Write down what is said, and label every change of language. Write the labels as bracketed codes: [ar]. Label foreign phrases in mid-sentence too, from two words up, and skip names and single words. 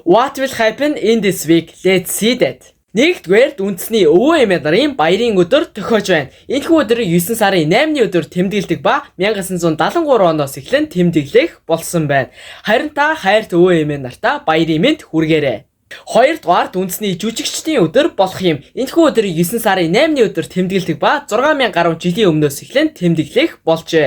[en] What will happen in this week? Let's see that. [mn] Нэгдүгээр үндэсний өвөө эмээ нарын баярын өдөр тохиож байна. Энэхүү өдрийг 9 сарын 8-ны өдөр тэмдэглэдэг ба 1973 оноос эхлэн тэмдэглэх болсон байна. Харин та хайрт өвөө эмээ нартаа баярын мэнд хүргээрэй. Хоёрдугаард үндэсний жүжигчдийн өдөр болох юм. Энэхүү өдрийг 9 сарын 8-ны өдөр тэмдэглэдэг ба 6000 гаруй жилийн өмнөөс эхлэн тэмдэглэх болжээ.